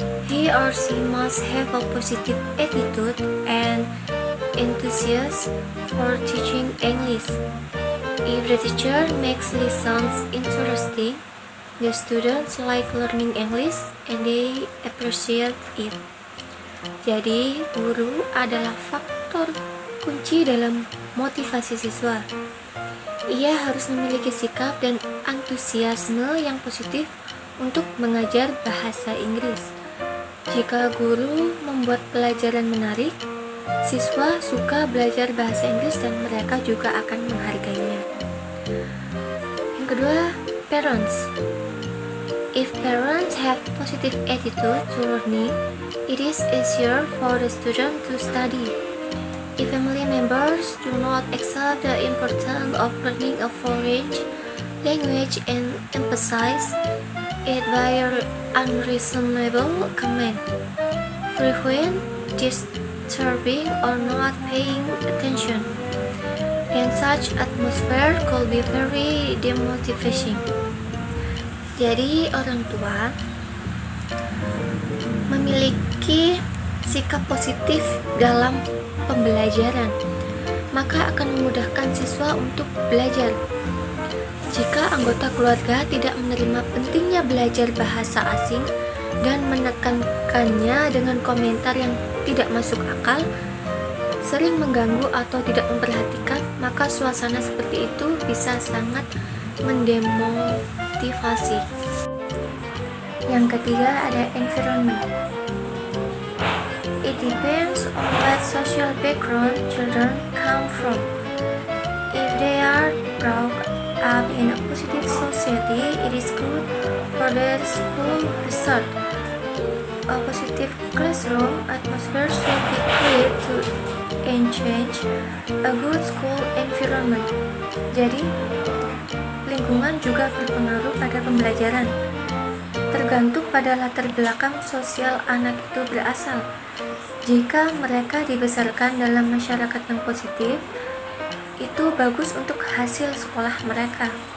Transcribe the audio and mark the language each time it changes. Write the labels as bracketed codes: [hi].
[en] He or she must have a positive attitude and enthusiasm for teaching English. If the teacher makes lessons interesting, the students like learning English and they appreciate it. [id] Jadi, guru adalah faktor kunci dalam motivasi siswa. Ia harus memiliki sikap dan antusiasme yang positif untuk mengajar bahasa Inggris. Jika guru membuat pelajaran menarik, siswa suka belajar bahasa Inggris dan mereka juga akan menghargainya. Yang kedua, parents. [en] If parents have positive attitude to learning, it is easier for the student to study. If family members do not accept the importance of learning a foreign language and emphasize it by unreasonable comment, frequent disturbing or not paying attention, then such atmosphere could be very demotivating. [id] Jadi orang tua memiliki sikap positif dalam pembelajaran, maka akan memudahkan siswa untuk belajar. Jika anggota keluarga tidak menerima pentingnya belajar bahasa asing dan menekankannya dengan komentar yang tidak masuk akal, sering mengganggu atau tidak memperhatikan, maka suasana seperti itu bisa sangat mendemotivasi. Yang ketiga ada environment. [en] It depends on what social background children come from. If they are brought up in a positive society, it is good for their school result. A positive classroom atmosphere should be created to encourage a good school environment. [id] Jadi, lingkungan juga berpengaruh pada pembelajaran. Tergantung pada latar belakang sosial anak itu berasal. Jika mereka dibesarkan dalam masyarakat yang positif, itu bagus untuk hasil sekolah mereka.